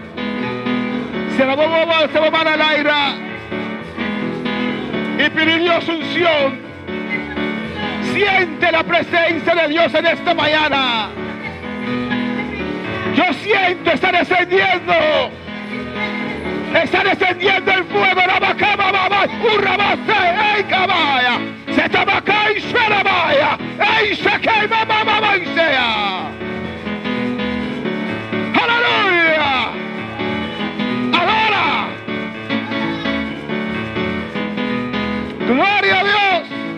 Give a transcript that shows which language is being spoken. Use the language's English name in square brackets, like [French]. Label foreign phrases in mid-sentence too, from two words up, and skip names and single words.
[Spanish] Se la vamos al aire y pedir Dios unción. Siente la presencia de Dios en esta mañana. Yo siento, está descendiendo el fuego, la bacaba, baba, urrabase, ey, cabaya, se tabaca y suerabaya, ey, se quema, mamá, y sea. Aleluya. Ahora. Gloria a Dios.